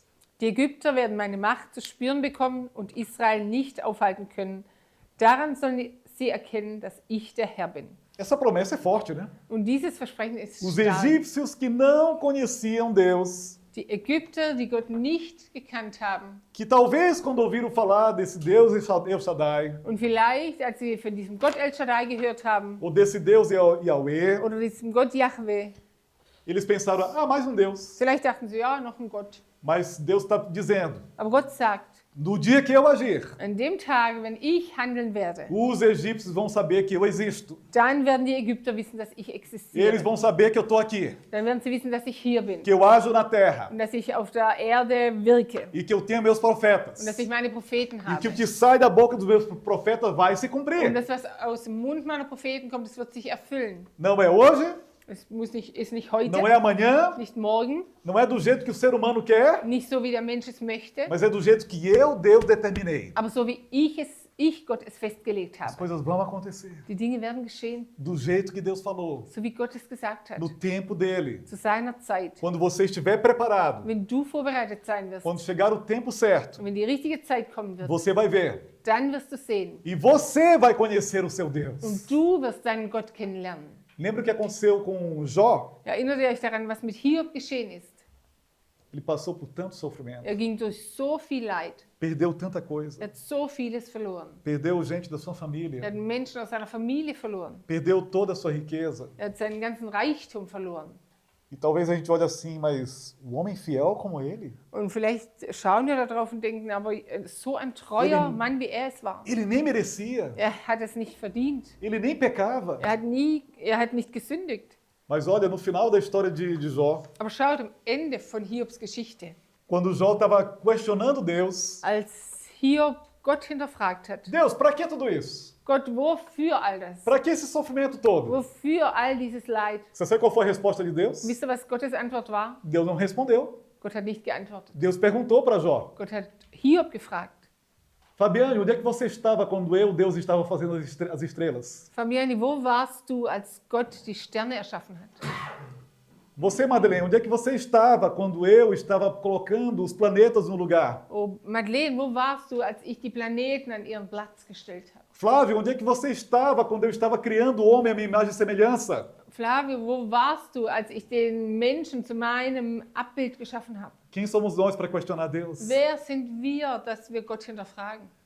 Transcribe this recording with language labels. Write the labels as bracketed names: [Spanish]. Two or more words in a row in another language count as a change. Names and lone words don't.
[German] Die Ägypter werden meine Macht zu spüren bekommen und Israel nicht aufhalten können. Daran sollen sie erkennen, dass ich der Herr bin. [Portuguese] Essa promessa é forte, né? [German] Und dieses Versprechen ist [Portuguese] Os [German] stark. [Portuguese] egípcios que não conheciam Deus, [German] Die Ägypter, die Gott nicht gekannt haben [Portuguese] que talvez quando ouviram falar desse Deus El Shaddai, [German] und vielleicht, als sie von diesem Gott El Shaddai gehört haben [Portuguese] ou desse Deus Yahweh, [German] oder diesem Gott Yahweh, [Portuguese] eles pensaram, ah, mais um Deus. [German] vielleicht dachten sie, ja, noch ein Gott. [Portuguese] Mas Deus está dizendo, [German] Aber Gott sagt, [Portuguese] no dia que eu agir, [German] an dem Tag, wenn ich handeln werde, [Portuguese] os egípcios vão saber que eu existo. [German] dann werden die Ägypter wissen, dass ich existiere. [Portuguese] Eles vão saber que eu estou aqui, [German] Dann werden sie wissen, dass ich hier bin [Portuguese] que eu ajo na terra [German] und dass ich auf der Erde wirke [Portuguese] e que eu tenho meus profetas. [German] und dass ich meine Propheten [Portuguese] E [German] habe. [Portuguese] que o que sai da boca dos meus profetas vai se [German] Und [Portuguese] cumprir. [German] das, was aus dem Mund meiner Propheten kommt, das wird sich erfüllen. [Portuguese] Não é hoje, [German] Es ist nicht heute, [Portuguese] não é amanhã, [German] nicht morgen, [Portuguese] não é do jeito que o ser humano quer, [German] nicht so, wie der Mensch es möchte, [Portuguese] mas é do jeito que eu, Deus, determinei. [German] aber so, wie ich Gott es festgelegt [Portuguese] As [German] habe. [Portuguese] coisas vão acontecer [German] Die Dinge werden geschehen, [Portuguese] do jeito que Deus falou, [German] so wie Gott es gesagt hat, [Portuguese] no tempo dele. [German] zu seiner Zeit. [Portuguese] Quando você estiver preparado, [German] Wenn du vorbereitet sein wirst [Portuguese] quando chegar o tempo certo, [German] und wenn die richtige Zeit kommen wird, [Portuguese] você vai ver. [German] dann wirst du sehen [Portuguese] E você vai conhecer o seu Deus. [German] und du wirst deinen Gott kennenlernen. [Portuguese] Lembra o que aconteceu com Jó? [German] Erinnert ihr euch daran, was mit Hiob geschehen ist? [Portuguese] Ele passou por tanto sofrimento, [German] Er ging durch so viel Leid. [Portuguese] perdeu tanta coisa, [German] Er hat so vieles verloren. [Portuguese] perdeu gente da sua [German] Er [Portuguese] família, [German] hat Menschen aus seiner Familie verloren. [Portuguese] perdeu toda a sua riqueza. [German] Er hat seinen ganzen Reichtum verloren. [Portuguese] E talvez a gente olhe assim, mas o homem fiel como ele, [German] Und vielleicht schauen wir da drauf und denken, aber so ein treuer Mann, wie er es war, [Portuguese] ele nem merecia, [German] er hat es nicht verdient. [Portuguese] ele nem pecava. [German] Er hat nicht gesündigt. [Portuguese] Mas olha, no final da história de Jó, [German] Aber schaut am Ende von Hiobs Geschichte, [Portuguese] quando Jó estava questionando Deus, [German] als Hiob Gott hinterfragt hat, [Portuguese] Deus, para que tudo isso? [German] Gott, wofür all das? [Portuguese] Para que esse sofrimento todo? [German] Wofür all dieses Leid? [Portuguese] Você sabe qual foi a resposta de Deus? [German] Wisst ihr, was Gottes Antwort war? [Portuguese] Deus não respondeu. [German] Gott hat nicht geantwortet. [Portuguese] Deus perguntou para Jó, [German] Gott hat Hiob gefragt. [Portuguese] Fabiane, onde é que você estava quando eu, Deus, estava fazendo as estrelas? [German] Fabiani, wo warst du, als Gott die Sterne erschaffen hat? [Portuguese] Você, Madeleine, onde é que você estava quando eu estava colocando os planetas no lugar? [German] Oh, Madeleine, wo warst du, als ich die Planeten an ihren Platz gestellt habe? [Portuguese] Flávio, onde é que você estava quando eu estava criando o homem à minha imagem e semelhança? [German] Flavio, wo warst du, als ich den Menschen zu meinem Abbild geschaffen habe? [Portuguese] Quem somos nós para questionar Deus? [German] Wer sind wir, dass wir Gott hinterfragen?